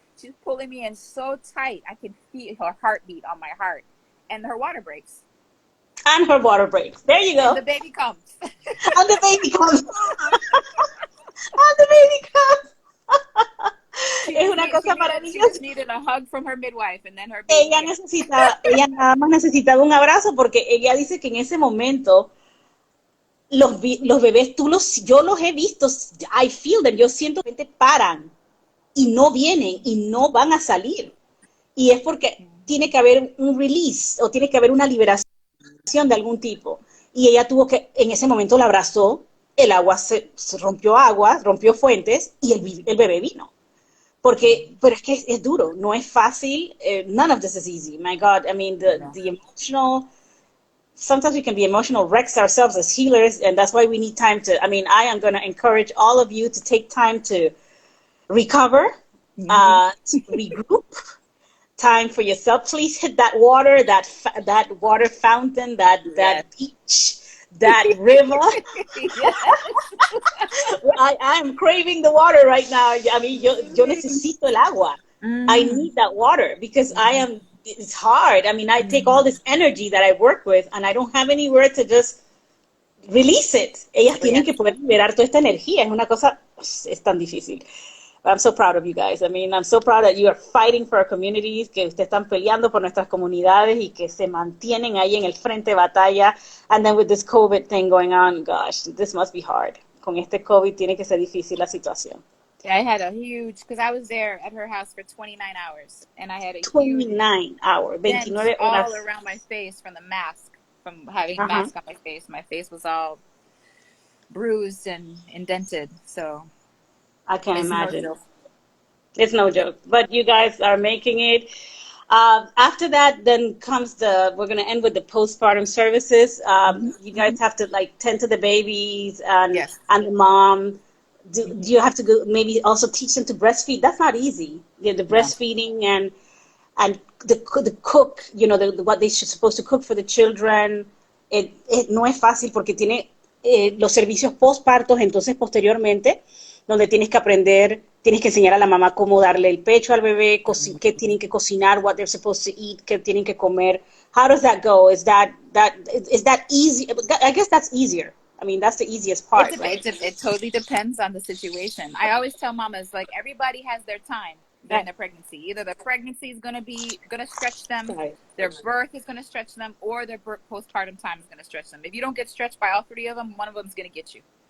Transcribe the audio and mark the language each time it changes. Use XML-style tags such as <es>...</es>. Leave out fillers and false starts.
<en>She's pulling me in so tight. I can feel her heartbeat on my heart. And her water breaks. And her water breaks. There you go. And the baby comes. And the baby comes. And the baby comes.</en> <es>Es una cosa maravillosa.</es> <en>She just needed a hug from her midwife, and then her baby</en> <es>ella nada más necesitaba un abrazo porque ella dice que en ese momento los bebés, yo los he visto,</es> <en>I feel them,</en> <es>yo siento que paran y no vienen y no van a salir. Y es porque tiene que haber un release o tiene que haber una liberación de algún tipo. Y ella tuvo que, en ese momento la abrazó, el agua se rompió fuentes y el bebé vino. Porque, pero es que es duro, no es fácil.</es> <en>None of this is easy. My God, I mean, the emotional, sometimes we can be emotional wrecks ourselves as healers, and that's why we need time to, I mean, I am going to encourage all of you to take time to recover, to regroup, time for yourself. Please hit that water, that water fountain, that beach, that river. I am craving the water right now. I mean,</en> <es>yo necesito el agua.</es> <en>I need that water because it's hard. I mean, I take all this energy that I work with and I don't have anywhere to just release it.</en> <es>Ellas tienen que poder liberar toda esta energía. Es una cosa, es tan difícil.</es> <en>I'm so proud of you guys. I mean, I'm so proud that you are fighting for our communities,</en> <es>que ustedes están peleando por nuestras comunidades y que se mantienen ahí en el frente de batalla.</es> <en>And then with this COVID thing going on, gosh, this must be hard.</en> <es>Con este COVID tiene que ser difícil la situación.</es> <en>Yeah, I had a huge, because I was there at her house for 29 hours, and I had a 29 hours, 29 horas. All around my face from the mask, from having a mask on my face. My face was all bruised and indented, so I can imagine. It's no joke. But you guys are making it. After that, then comes we're going to end with the postpartum services. You guys have to like tend to the babies and the mom. Do you have to go maybe also teach them to breastfeed? That's not easy. The breastfeeding and the cook, you know, what they should supposed to cook for the children.</en> <es>No es fácil porque tiene los servicios postpartos, entonces posteriormente donde tienes que aprender, tienes que enseñar a la mamá cómo darle el pecho al bebé, qué tienen que cocinar,</es> <en>what they're supposed to eat,</en> <es>qué tienen que comer.</es> <en>How does that go? Is that easy? I guess that's easier. I mean, that's the easiest part. It totally depends on the situation. I always tell mamas, like, everybody has their time during their pregnancy. Either the pregnancy is going to stretch them, their birth is going to stretch them, or their postpartum time is going to stretch them. If you don't get stretched by all three of them, one of them is going to get you.</en>